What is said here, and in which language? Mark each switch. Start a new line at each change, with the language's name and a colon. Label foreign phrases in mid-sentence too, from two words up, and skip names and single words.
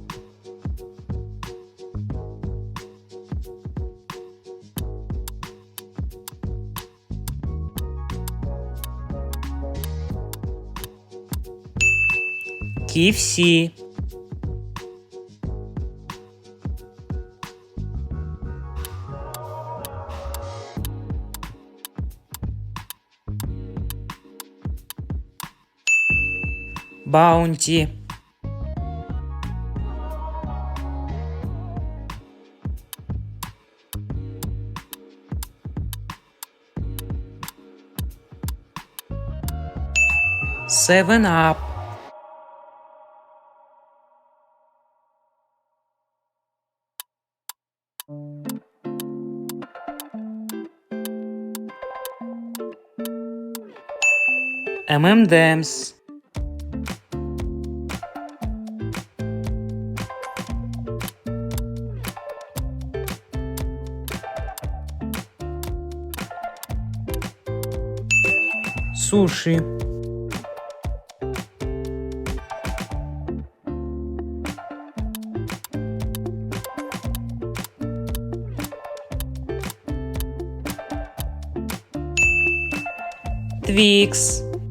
Russian: KFC. Баунти. Seven Up. M&M's. Суши. Твикс.